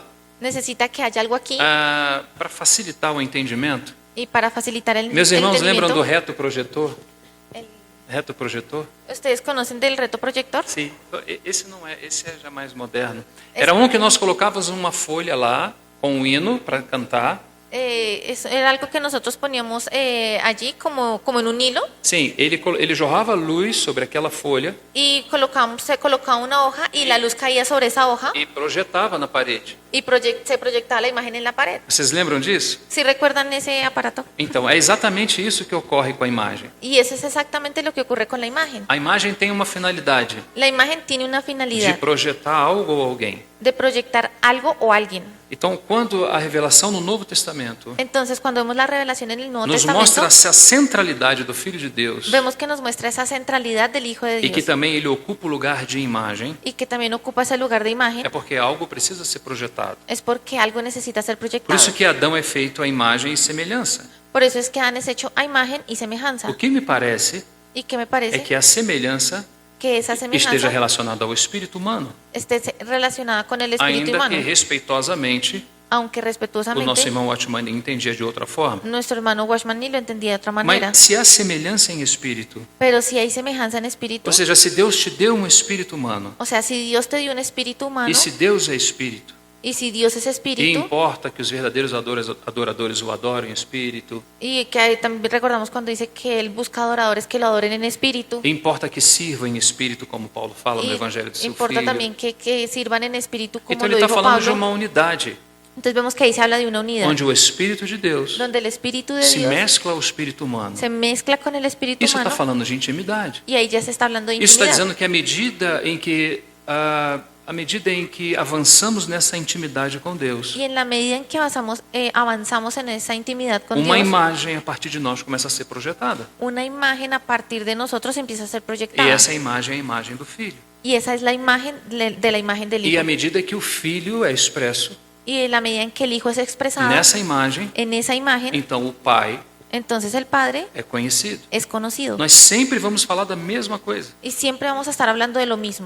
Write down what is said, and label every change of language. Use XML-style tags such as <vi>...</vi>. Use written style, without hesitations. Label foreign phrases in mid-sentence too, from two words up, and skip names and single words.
<es>necesita que haya algo aquí</es> <pt>para facilitar o entendimento.</pt> <es>y para facilitar el</es> <pt>Meus irmãos lembram do</pt> <es>entendimiento.</es> <pt>reto projetor?</pt> <es>El-</es> <pt>Reto projetor?</pt> <es>¿Ustedes conocen del reto proyector?</es> <pt>Sim. Esse não é, esse é já mais moderno. Era que nós colocávamos uma folha lá com um hino para cantar.</pt> <es>Era algo que nosotros poníamos allí como en un hilo</es> <pt>Sim, ele jorrava luz sobre aquela folha</pt> <es>y se colocaba una hoja y la luz caía sobre esa hoja</es> <pt>e projetava na parede.</pt> <es>y se proyectaba la imagen en la pared.</es> <pt>Vocês lembram disso?</pt> <es>¿Sí recuerdan ese aparato?</es> <pt>Então, é exatamente isso que ocorre com a imagem.</pt> <es>Y eso es exactamente lo que ocurre con la imagen.</es> <pt>A imagem tem uma finalidade</pt> <es>La imagen tiene una de finalidad</es> <pt>projetar algo ou alguém.</pt> <es>de proyectar algo o alguien.</es> <pt>Então, quando a revelação no Novo Testamento</pt> <es>Entonces, cuando vemos la revelación en el Nuevo</es> <pt>nos</pt> <es>Testamento,</es> <pt>mostra essa centralidade do Filho de Deus</pt> <es>vemos que nos muestra esa centralidad del Hijo de</es> <pt>e que</pt> <es>Dios</es> <pt>também ele ocupa o lugar de imagem,</pt> <es>y que también ocupa ese lugar de imagen,</es> <pt>é porque algo precisa ser projetado.</pt> <es>es porque algo necesita ser</es> <pt>Por</pt> <es>proyectado.</es> <pt>isso que Adão é feito à imagem e semelhança.</pt> <es>Por eso es que Adán es hecho a imagen y semejanza.</es> <pt>O que me parece</pt> <es>Y que me</es> <pt>é</pt> <es>parece</es> <pt>que a semelhança</pt> <es>que esa</es> <pt>esteja</pt> <es>semejanza</es> <pt>relacionada ao espírito humano,</pt> <es>esté relacionada con el espíritu</es> <pt>ainda</pt> <es>humano,</es> <pt>que respeitosamente</pt> <es>aunque</es> <pt>o nosso</pt> <es>respetuosamente</es> <pt>irmão Watchman entendia de outra forma.</pt> <es>nuestro hermano Washman ni lo entendía de otra manera.</es> <pt>Mas se há semelhança em espírito,</pt> <es>Pero si hay semejanza en espíritu,</es> <pt>ou seja, se Deus te deu um espírito humano,</pt> <es>o sea, si Dios te dio un espíritu humano</es> <pt>e se Deus é espírito,</pt> <es>y si Dios es</es> <pt>e</pt> <es>espíritu,</es> <pt>importa que os verdadeiros adoradores o adorem em espírito,</pt> <es>y que ahí también recordamos cuando dice que Él busca adoradores que lo adoren en espíritu,</es> <pt>e importa que sirvam em espírito, como Paulo fala no</pt> <es>y</es> <pt>Evangelho de seu</pt> <es>importa</es> <pt>Filho.</pt> <es>también que sirvan en espíritu como</es> <pt>Então ele</pt> <es>lo</es> <pt>está</pt> <es>dijo</es> <pt>falando de</pt> <es>Pablo.</es> <pt>uma unidade,</pt> <es>Entonces vemos que ahí se habla de una unidad,</es> <pt>onde o Espírito de Deus</pt> <es>donde el espíritu de</es> <pt>se</pt> <es>Dios</es> <pt>mescla ao espírito humano.</pt> <es>se mezcla con el espíritu</es> <pt>Isso está</pt> <es>humano</es> <pt>falando de intimidade.</pt> <es>y ahí ya se está hablando de</es> <pt>Isso está</pt> <es>intimidad.</es> <pt>dizendo que à medida em que avançamos nessa intimidade com Deus,</pt> <es>Y en la medida en que avanzamos en esa intimidad con</es> <pt>uma</pt> <es>Dios,</es> <pt>imagem a partir de nós começa a ser projetada.</pt> <es>una imagen a partir de nosotros empieza a ser</es> <pt>E</pt> <es>proyectada.</es> <pt>essa imagem é a imagem do Filho.</pt> <es>Y esa es la imagen de la imagen del</es> <pt>E à</pt> <es>Hijo.</es> <pt>medida que o Filho é expresso</pt> <es>Y en la medida en que el Hijo es expresado</es> <pt>nessa imagem,</pt> <es>en esa imagen,</es> <pt>então o Pai</pt> <es>entonces el Padre</es> <pt>é conhecido.</pt> <es>es conocido.</es> <pt>Nós sempre vamos falar da mesma coisa,</pt> <es>Y siempre vamos a estar hablando de lo mismo,</es>